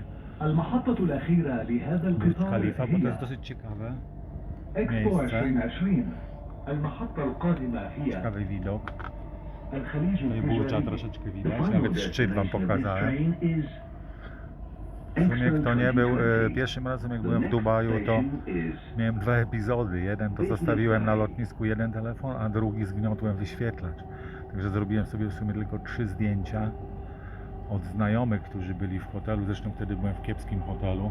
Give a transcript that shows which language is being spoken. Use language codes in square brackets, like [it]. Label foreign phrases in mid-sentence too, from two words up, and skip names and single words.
[ar] المحطة الأخيرة لهذا Burj القطار Khalifa, [pl] bo to [ar] هي [pl] jest dosyć ciekawe إكسبو miejsce, [ar] 2020. المحطة القادمة هي [pl] ciekawy widok. [ar] الخليج [pl] Tutaj burcza [ar] التجاري. [pl] troszeczkę [en] The [pl] widać, [en] final [pl] nawet szczyt Wam [en] destination of this [pl] pokazałem. [en] train is [pl] W sumie kto nie był, pierwszym razem jak byłem w Dubaju, to miałem 2 epizody. Jeden to zostawiłem na lotnisku jeden telefon, a drugi zgniotłem wyświetlacz. Także zrobiłem sobie w sumie tylko 3 zdjęcia od znajomych, którzy byli w hotelu. Zresztą wtedy byłem w kiepskim hotelu.